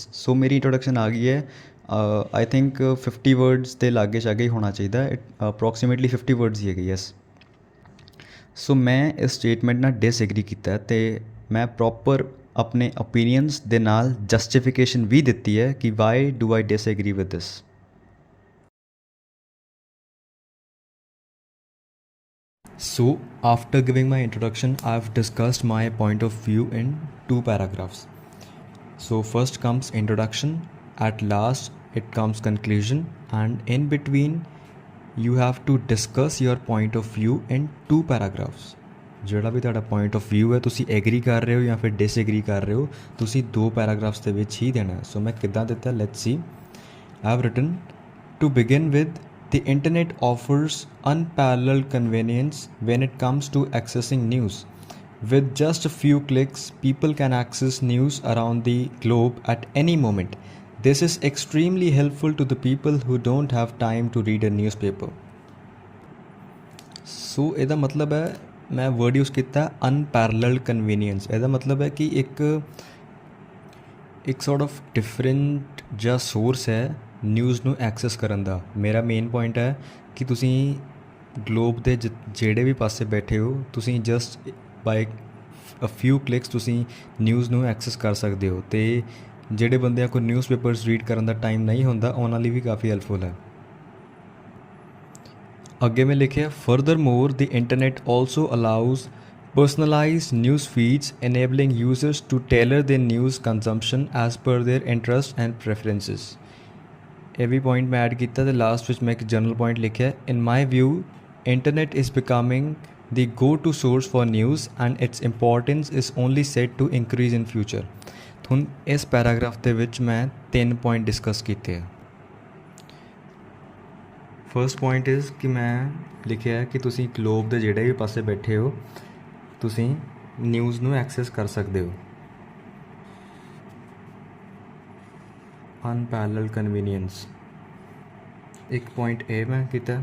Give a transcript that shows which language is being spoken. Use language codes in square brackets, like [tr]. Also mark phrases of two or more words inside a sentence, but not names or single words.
[pa] ਸੋ ਮੇਰੀ ਇੰਟਰੋਡਕਸ਼ਨ ਆ ਗਈ ਹੈ, [en] I think [pa] 50 ਵਰਡਸ ਦੇ ਲਾਗੇ ਛਾਗੇ ਹੀ ਹੋਣਾ ਚਾਹੀਦਾ, ਅਪਰੋਕਸੀਮੇਟਲੀ 50 ਵਰਡਸ ਹੀ ਹੈਗੇ। [en] Yes, so [pa] ਮੈਂ ਇਸ ਸਟੇਟਮੈਂਟ ਨਾਲ ਡਿਸਐਗਰੀ ਕੀਤਾ ਅਤੇ ਮੈਂ ਪ੍ਰੋਪਰ ਆਪਣੇ ਓਪੀਨੀਅਨਸ ਦੇ ਨਾਲ ਜਸਟੀਫਿਕੇਸ਼ਨ ਵੀ ਦਿੱਤੀ ਹੈ ਕਿ [en] why do I disagree with this. So after giving my introduction, I've discussed my point of view in 2 paragraphs. So first comes introduction, at last it comes conclusion, and in between you have to discuss your point of view in 2 paragraphs. [pa] ਜਿਹੜਾ ਵੀ ਤੁਹਾਡਾ [en] point of view [pa] ਹੈ ਤੁਸੀਂ ਐਗਰੀ ਕਰ ਰਹੇ ਹੋ ਜਾਂ ਫਿਰ ਡਿਸਐਗਰੀ ਕਰ ਰਹੇ ਹੋ, ਤੁਸੀਂ 2 ਪੈਰਾਗ੍ਰਾਫਸ ਦੇ ਵਿੱਚ ਹੀ ਦੇਣਾ। ਸੋ ਮੈਂ ਕਿੱਦਾਂ ਦਿੱਤਾ, [en] let's see. I have written, to begin with, the internet offers unparalleled convenience when it comes to accessing news. With just a few clicks, people can access news around the globe at any moment. This is extremely helpful to the people who don't have time to read a newspaper. [pa] So ਇਹਦਾ ਮਤਲਬ ਹੈ, ਮੈਂ [en] word use [pa] ਕੀਤਾ [en] unparalleled convenience. [pa] ਇਹਦਾ ਮਤਲਬ ਹੈ ਕਿ ਇੱਕ [en] sort of different [pa] ਜਿਹਾ ਸੋਰਸ ਹੈ ਨਿਊਜ਼ ਨੂੰ ਐਕਸੈਸ ਕਰਨ ਦਾ। ਮੇਰਾ [en] main point [pa] ਹੈ ਕਿ ਤੁਸੀਂ ਗਲੋਬ ਦੇ ਜਿਹੜੇ ਵੀ ਪਾਸੇ ਬੈਠੇ ਹੋ, ਤੁਸੀਂ [en] just by a few clicks [pa] ਤੁਸੀਂ ਨਿਊਜ਼ ਨੂੰ ਐਕਸੈਸ ਕਰ ਸਕਦੇ ਹੋ। ਅਤੇ ਜਿਹੜੇ ਬੰਦਿਆਂ ਕੋਲ [en] newspapers read [pa] ਕਰਨ ਦਾ ਟਾਈਮ ਨਹੀਂ ਹੁੰਦਾ, ਉਹਨਾਂ ਲਈ ਵੀ ਕਾਫੀ ਹੈਲਪਫੁਲ ਹੈ। ਅੱਗੇ ਮੈਂ ਲਿਖਿਆ, [en] furthermore the internet also allows personalized news feeds enabling users to tailor their news consumption as per their interests and preferences। [pa] ਇਹ ਵੀ ਪੁਆਇੰਟ ਮੈਂ ਐਡ ਕੀਤਾ ਅਤੇ ਲਾਸਟ ਵਿੱਚ ਮੈਂ ਇੱਕ [en] general point [pa] ਲਿਖਿਆ, [en] in my view internet is becoming the go-to source for news and its importance is only set to increase in future। [pa] ਹੁਣ ਇਸ ਪੈਰਾਗ੍ਰਾਫ ਦੇ ਵਿੱਚ ਮੈਂ 3 ਪੁਆਇੰਟ ਡਿਸਕਸ ਕੀਤੇ ਆ। [en] first point is [pa] ਕਿ ਮੈਂ ਲਿਖਿਆ ਕਿ ਤੁਸੀਂ ਗਲੋਬ ਦੇ ਜਿਹੜੇ ਵੀ ਪਾਸੇ ਬੈਠੇ ਹੋ, ਤੁਸੀਂ ਨਿਊਜ਼ ਨੂੰ ਐਕਸੈਸ ਕਰ ਸਕਦੇ ਹੋ। [en] unparalleled convenience [pa] ਇੱਕ ਪੁਆਇੰਟ ਇਹ ਮੈਂ ਕੀਤਾ।